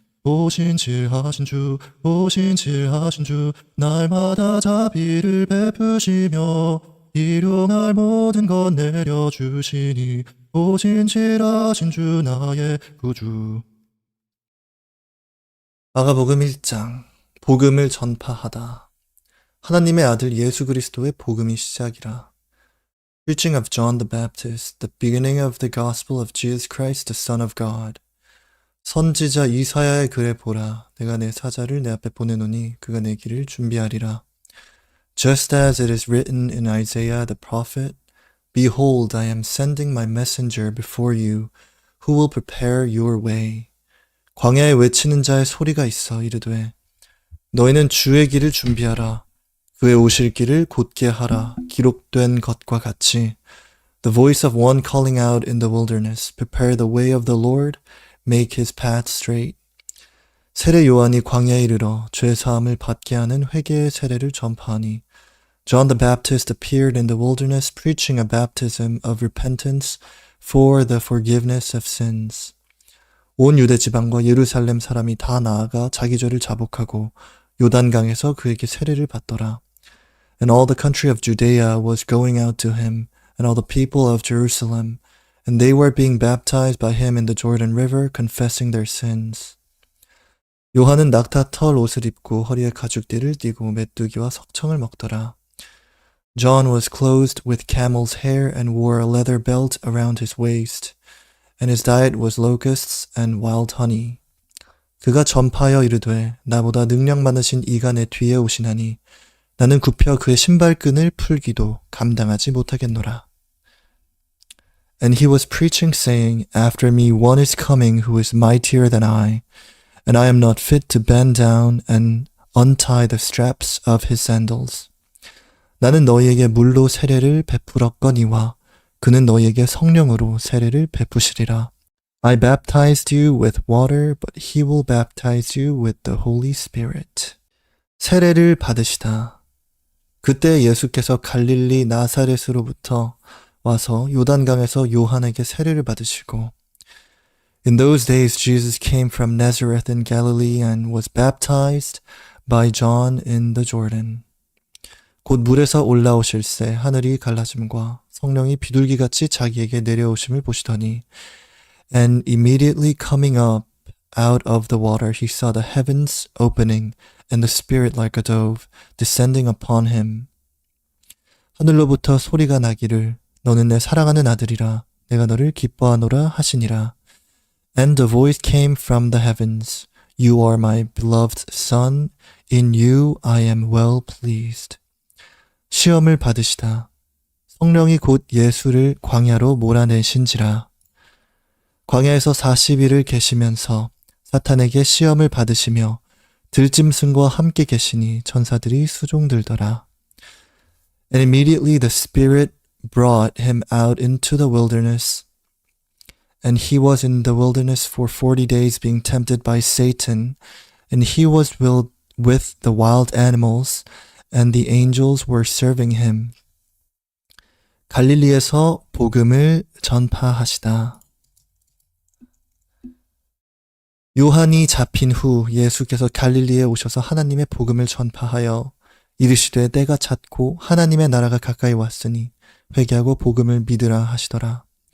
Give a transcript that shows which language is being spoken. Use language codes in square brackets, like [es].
[ko] 오신실하신 주 날마다 자비를 베푸시며 일용할 모든 것 내려주시니, 오신실하신 주 나의 구주. 마가복음 1장, 복음을 전파하다. 하나님의 아들 예수 그리스도의 복음이 시작이라. [en] Preaching of John the Baptist, the beginning of the gospel of Jesus Christ, the Son of God. [ko] 선지자 이사야의 글에 보라, 내가 내 사자를 내 앞에 보내노니 그가 내 길을 준비하리라. [en] Just as it is written in Isaiah the prophet, Behold, I am sending my messenger before you, who will prepare your way. [ko] 광야에 외치는 자의 소리가 있어 이르되, 너희는 주의 길을 준비하라. 그의 오실 길을 곧게 하라. 기록된 것과 같이. [en] The voice of one calling out in the wilderness, Prepare the way of the Lord, make his path straight. [ko] 세례 요한이 광야에 이르러 죄 사함을 받게 하는 회개의 세례를 전파하니, [en] John the Baptist appeared in the wilderness preaching a baptism of repentance for the forgiveness of sins. [ko] 온 유대 지방과 예루살렘 사람이 다 나아가 자기 죄를 자복하고 요단강에서 그에게 세례를 받더라. [en] And all the country of Judea was going out to him, and all the people of Jerusalem, and they were being baptized by him in the Jordan River, confessing their sins. [ko] 요한은 낙타 털 옷을 입고 허리에 가죽띠를 띠고 메뚜기와 석청을 먹더라. [en] John was clothed with camel's hair and wore a leather belt around his waist, and his diet was locusts and wild honey. [ko] 그가 전파하여 이르되, 나보다 능력 많으신 이가 내 뒤에 오시나니 나는 굽혀 그의 신발끈을 풀기도 감당하지 못하겠노라. [en] And he was preaching, saying, After me one is coming who is mightier than I, and I am not fit to bend down and untie the straps of his sandals. [ko] 나는 너희에게 물로 세례를 베풀었거니와 그는 너희에게 성령으로 세례를 베푸시리라. [en] I baptized you with water, but he will baptize you with the Holy Spirit. [ko] 세례를 받으시다. 그때 예수께서 갈릴리 나사렛으로부터 와서 요단강에서 요한에게 세례를 받으시고, [en] In those days Jesus came from Nazareth in Galilee and was baptized by John in the Jordan. [ko] 곧 물에서 올라오실새 하늘이 갈라짐과 성령이 비둘기같이 자기에게 내려오심을 보시더니, [en] And immediately coming up out of the water, he saw the heavens opening and the Spirit like a dove descending upon him. [ko] 하늘로부터 소리가 나기를 너는 내 사랑하는 아들이라 내가 너를 기뻐하노라 하시니라. [en] And the voice came from the heavens. You are my beloved son. In you I am well pleased. [ko] 시험을 받으시다. 성령이 곧 예수를 광야로 몰아내신지라. 광야에서 40일을 계시면서 사탄에게 시험을 받으시며 들짐승과 함께 계시니 천사들이 수종들더라. [en] And immediately the Spirit brought him out into the wilderness. And he was in the wilderness for 40 days being tempted by Satan. And he was with the wild animals, and the angels were serving him. [ko] 갈릴리에서 복음을 전파하시다. 요한이 잡힌 후 예수께서 갈릴리에 오셔서 하나님의 복음을 전파하여 이르시되 때가 찼고 하나님의 나라가 가까이 왔으니 회개하고 복음을 믿으라 하시더라.